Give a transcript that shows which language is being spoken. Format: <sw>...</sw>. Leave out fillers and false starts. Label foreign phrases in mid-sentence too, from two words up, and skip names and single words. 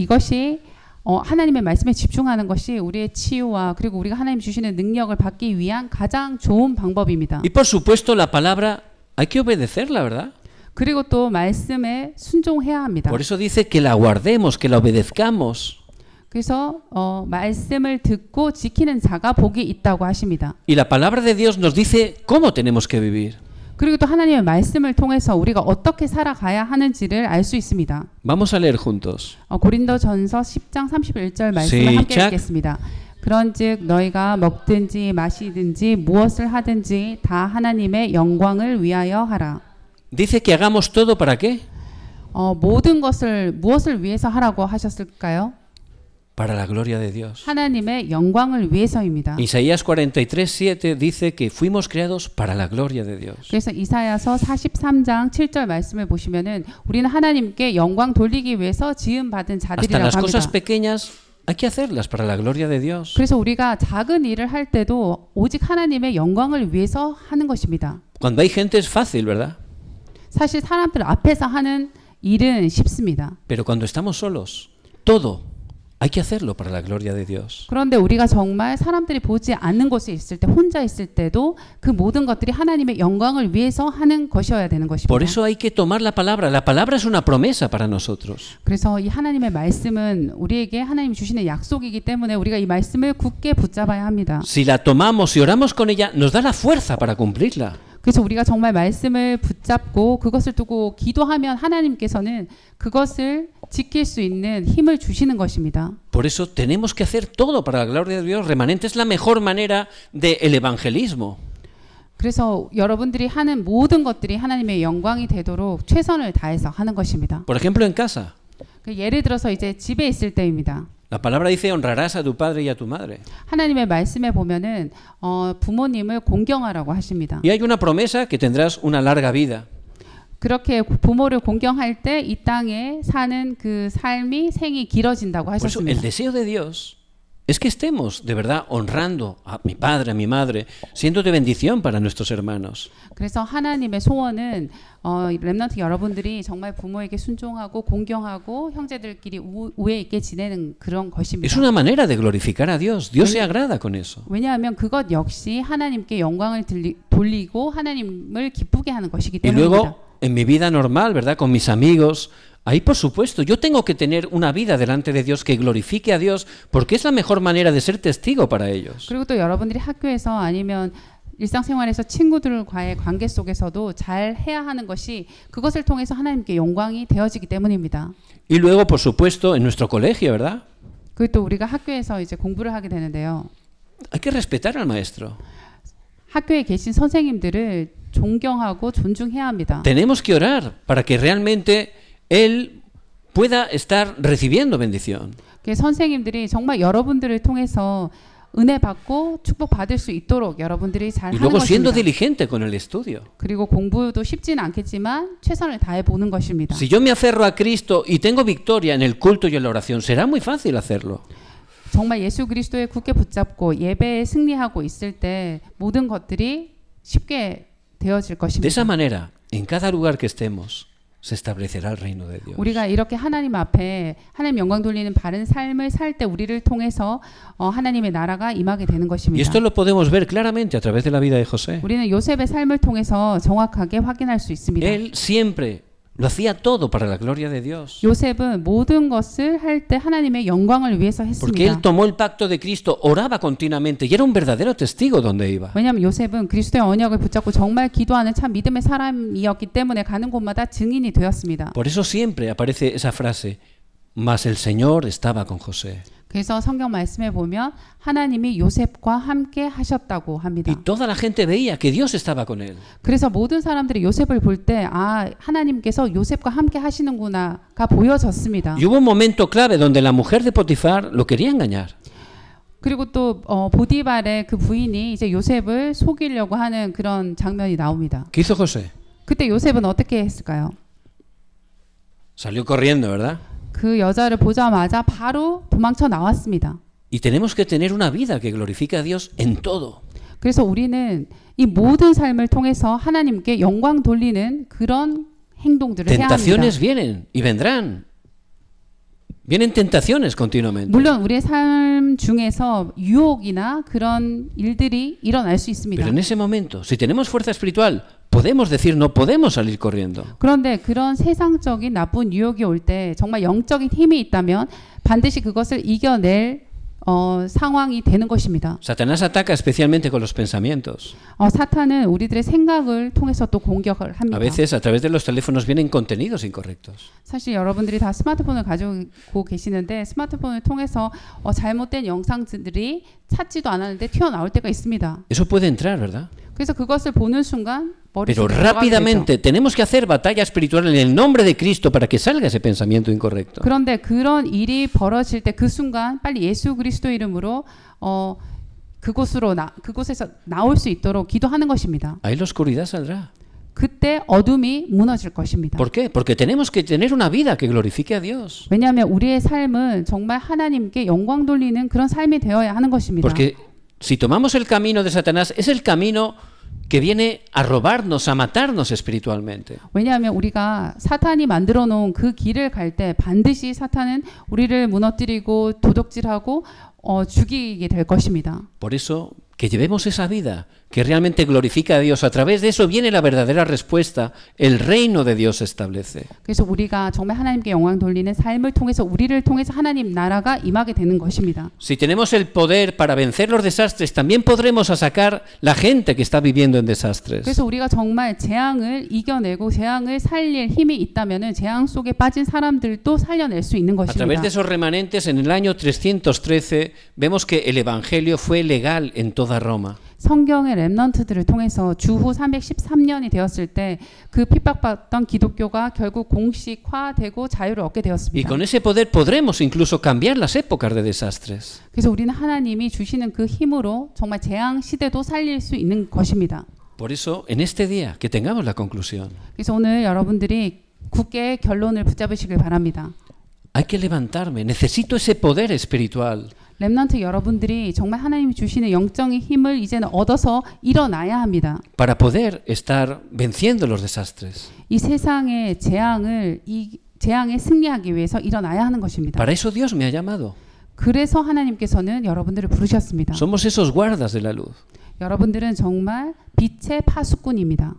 <ko>사실 이것이 하나님의 말씀에 집중하는 것이 우리의 치유와 그리고 우리가 하나님 주시는 능력을 받기 위한 가장 좋은 방법입니다.</ko> <es>Y por supuesto la palabra hay que obedecerla, ¿verdad?</es> <ko>그리고 또 말씀에 순종해야 합니다.</ko> <es>Por eso dice que la guardemos, que la obedezcamos.</es> <ko>그래서 말씀을 듣고 지키는 자가 복이 있다고 하십니다.</ko> <es>Y la palabra de Dios nos dice cómo tenemos que vivir.</es> <ko>그리고 또 하나님의 말씀을 통해서 우리가 어떻게 살아가야 하는지를 알 수 있습니다.</ko> <es>Vamos a leer juntos.</es> <ko>고린도전서 10장 31절 말씀을 함께 읽겠습니다. 그런즉 너희가 먹든지 마시든지 무엇을 하든지 다 하나님의 영광을 위하여 하라.</ko> <es>Dice que hagamos todo para qué?</es> <ko>모든 것을 무엇을 위해서 하라고 하셨을까요?</ko> <es>Para la gloria de Dios.</es> <ko>하나님의 영광을 위해서입니다.</ko> <es>Isaías 43:7 dice que fuimos creados para la gloria de Dios.</es> <ko>그래서 이사야서 43장 7절 말씀을 보시면은 우리는 하나님께 영광 돌리기 위해서 지음 받은</ko> <es>Hasta</es> <ko>자들이라고</ko> <es>las cosas</es> <ko>합니다.</ko> <es>pequeñas hay que hacerlas para la gloria de Dios.</es> <ko>그래서 우리가 작은 일을 할 때도 오직 하나님의 영광을 위해서 하는 것입니다.</ko> <es>Cuando hay gente es fácil, ¿verdad?</es> <ko>사실 사람들 앞에서 하는 일은 쉽습니다.</ko> <es>Pero cuando estamos solos, todo hay que hacerlo para la gloria de Dios.</es> <ko>그런데 우리가 정말 사람들이 보지 않는 곳에 있을 때 혼자 있을 때도 그 모든 것들이 하나님의 영광을 위해서 하는 것이어야 되는 것입니다.</ko> <es>Por eso hay que tomar la palabra. La palabra es una promesa para nosotros.</es> <ko>그래서 이 하나님의 말씀은 우리에게 하나님이 주시는 약속이기 때문에 우리가 이 말씀을 굳게 붙잡아야 합니다.</ko> <es>Si la tomamos y oramos con ella, nos da la fuerza para cumplirla.</es> <ko>그래서 우리가 정말 말씀을 붙잡고 그것을 두고 기도하면 하나님께서는 그것을 지킬 수 있는 힘을 주시는 것입니다.</ko> <es>Por eso tenemos que hacer todo para la gloria de Dios. Remanente es la mejor manera del evangelismo.</es> <ko>그래서 여러분들이 하는 모든 것들이 하나님의 영광이 되도록 최선을 다해서 하는 것입니다.</ko> <es>Por ejemplo, en casa.</es> <ko>예를 들어서 이제 집에 있을 때입니다.</ko> <es>La palabra dice honrarás a tu padre y a tu madre.</es> <ko>하나님의 말씀에 보면은 부모님을 공경하라고 하십니다.</ko> <es>Y hay una promesa que tendrás una larga vida.</es> <ko>그렇게 부모를 공경할 때 이 땅에 사는 그 삶이 생이 길어진다고</ko> <es>Por eso</es> <ko>하셨습니다.</ko> <es>el deseo de Dios es que estemos de verdad honrando a mi padre, a mi madre, siendo de bendición para nuestros hermanos. 그래서 하나님의 소원은 렘넌트 여러분들이 정말 부모에게 순종하고 공경하고 형제들끼리 우애 있게 지내는 그런 것입니다. Es una manera de glorificar a Dios. Dios se agrada con eso.</es> <ko>왜냐하면 그것 역시 하나님께 영광을 돌리고 하나님을 기쁘게 하는 것이기</ko> <es>Y</es> <ko>때문입니다.</ko> <es>luego, en mi vida normal, ¿verdad? Con mis amigos, ahí por supuesto, yo tengo que tener una vida delante de Dios que glorifique a Dios porque es la mejor manera de ser testigo para ellos.</es> <ko>그리고 또 여러분들이 학교에서 아니면 일상생활에서 친구들과의 관계 속에서도 잘 해야 하는 것이 그것을 통해서 하나님께 영광이 되어지기 때문입니다.</ko> <es>Y luego, por supuesto, en nuestro colegio, ¿verdad?</es> <ko>그리고 또 우리가 학교에서 이제 공부를 하게 되는데요.</ko> <es>Hay que respetar al maestro.</es> <ko>학교에 계신 선생님들을 존경하고 존중해야 합니다.</ko> <es>Tenemos que orar para que realmente él pueda estar recibiendo bendición.</es> <ko>선생님들이 정말 여러분들을 통해서 은혜 받고 축복 받을 수 있도록 여러분들이 잘</ko> <es>Y</es> <ko>하는</ko> <es>luego siendo</es> <ko>것입니다.</ko> <es>diligente con el estudio.</es> <ko>그리고 공부도 쉽지는 않겠지만 최선을 다해 보는 것입니다.</ko> <es>Si yo me aferro a Cristo y tengo victoria en el culto y en la oración, será muy fácil hacerlo.</es> <ko>정말 예수 그리스도에 굳게 붙잡고 예배에 승리하고 있을 때 모든 것들이 쉽게 되어질</ko> <es>De esa</es> <ko>것입니다.</ko> <es>manera, en cada lugar que estemos, se establecerá el reino de Dios.</es> <ko>우리가 이렇게 하나님 앞에 하나님 영광 돌리는 바른 삶을 살 때 우리를 통해서 하나님의 나라가 임하게 되는</ko> <es>Y</es> <ko>것입니다.</ko> <es>esto lo podemos ver claramente a través de la vida de José.</es> <ko>우리는 요셉의 삶을 통해서 정확하게 확인할 수 있습니다.</ko> <es>Él siempre lo hacía todo para la gloria de Dios.</es> <ko>요셉은 모든 것을 할 때 하나님의 영광을 위해서</ko> <es>Porque él</es> <ko>했습니다.</ko> <es>tomó el pacto de Cristo, oraba continuamente y era un verdadero testigo donde iba.</es> <ko>왜냐하면 요셉은 그리스도의 언약을 붙잡고 정말 기도하는 참 믿음의 사람이었기 때문에 가는 곳마다 증인이 되었습니다.</ko> <es>Por eso siempre aparece esa frase, mas el Señor estaba con José.</es> <ko>그래서 성경 말씀에 보면 하나님이 요셉과 함께 하셨다고 합니다.</ko> <es>Y toda la gente veía que Dios estaba con él.</es> <ko>그래서 모든 사람들이 요셉을 볼 때 하나님께서 요셉과 함께 하시는구나가 보여졌습니다.</ko> <es>Y hubo un momento clave donde la mujer de Potifar lo quería engañar.</es> <ko>그리고 또 보디발의 그 부인이 이제 요셉을 속이려고 하는 그런 장면이 나옵니다.</ko> <es>¿Qué hizo José?</es> <ko>그때 요셉은 어떻게 했을까요?</ko> <es>Salió corriendo, ¿verdad?</es> <ko>그 여자를 보자마자 바로 도망쳐 나왔습니다.</ko> <es>Y tenemos que tener una vida que glorifique a Dios en todo.</es> <ko>그래서 우리는 이 모든 삶을 통해서 하나님께 영광 돌리는 그런 행동들을 해야 합니다.</ko> <es>Tentaciones vienen y vendrán. Vienen tentaciones continuamente.</es> <ko>물론 우리의 삶 중에서 유혹이나 그런 일들이 일어날 수 있습니다.</ko> <es>Pero en ese momento, si tenemos fuerza espiritual, podemos decir no podemos salir corriendo.</es> <ko>그런데 그런 세상적인 나쁜 유혹이 올 때 정말 영적인 힘이 있다면 반드시 그것을 이겨낼 상황이 되는 것입니다.</ko> <es>Satanás ataca especialmente con los pensamientos.</es> <ko>사탄은 우리들의 생각을 통해서 또 공격을</ko> <es>A</es> <ko>합니다.</ko> <es>veces a través de los teléfonos vienen contenidos incorrectos.</es> <ko>사실 여러분들이 다 스마트폰을 가지고 계시는데 스마트폰을 통해서 잘못된 영상들이 찾지도 않았는데 튀어나올 때가 있습니다.</ko> <es>Eso puede entrar, ¿verdad?</es> <ko>그래서 그것을 보는 순간</ko> <es>Pero</es> <ko>머릿속에 들어가게 되죠.</ko> <es>rápidamente tenemos que hacer batalla espiritual en el nombre de Cristo para que salga ese pensamiento incorrecto.</es> <ko>그런데 그런 일이 벌어질 때 그 순간 빨리 예수 그리스도 이름으로 그곳에서 나올 수 있도록 기도하는 것입니다.</ko> <es>Ahí la oscuridad saldrá.</es> <ko>그때 어둠이 무너질 것입니다.</ko> <es>¿Por qué? Porque tenemos que tener una vida que glorifique a Dios.</es> <ko>왜냐하면 우리의 삶은 정말 하나님께 영광 돌리는 그런 삶이 되어야 하는 것입니다.</ko> <es>Porque si tomamos el camino de Satanás, es el camino que viene a robarnos, a matarnos espiritualmente.</es> <ko>왜냐하면 우리가 사탄이 만들어 놓은 그 길을 갈 때 반드시 사탄은 우리를 무너뜨리고 도둑질하고 죽이게 될 것입니다.</ko> <es>Por eso, que llevemos esa vida que realmente glorifica a Dios. A través de eso viene la verdadera respuesta. El reino de Dios se establece.</es> <ko>그래서 우리가 정말 하나님께 영광 돌리는 삶을 통해서 우리를 통해서 하나님 나라가 임하게 되는 것입니다.</ko> <es>Si tenemos el poder para vencer los desastres, también podremos sacar la gente que está viviendo en desastres.</es> <ko>그래서 우리가 정말 재앙을 이겨내고 재앙을 살릴 힘이 있다면은 재앙 속에 빠진 사람들도 살려낼 수 있는</ko> <es>A través</es> <ko>것입니다.</ko> <es>de esos remanentes, en el año 313, vemos que el evangelio fue legal en toda Roma.</es> <ko>성경의 렘넌트들을 통해서 주후 313년이 되었을 때 그 핍박받던 기독교가 결국 공식화되고 자유를 얻게</ko> <es>Y</es> <ko>되었습니다.</ko> <es>con ese poder podremos incluso cambiar las épocas de desastres.</es> <ko>그래서 우리는 하나님이 주시는 그 힘으로 정말 재앙 시대도 살릴 수 있는 것입니다.</ko> <es>Por eso, en este día, que tengamos la conclusión.</es> <ko>그래서 오늘 여러분들이 굳게 결론을 붙잡으시길 바랍니다.</ko> <es>Hay que levantarme, necesito ese poder espiritual.</es> <ko>렘넌트 여러분들이 정말 하나님이 주시는 영적인 힘을 이제는 얻어서 일어나야 합니다.</ko> <es>Para poder estar venciendo los desastres.</es> <ko>이 세상의 재앙에 승리하기 위해서 일어나야 하는 것입니다.</ko> <es>Para eso Dios me ha llamado.</es> <ko>그래서 하나님께서는 여러분들을 부르셨습니다.</ko> <es>Somos esos guardas de la luz.</es> <ko>여러분들은 정말 빛의 파수꾼입니다.</ko>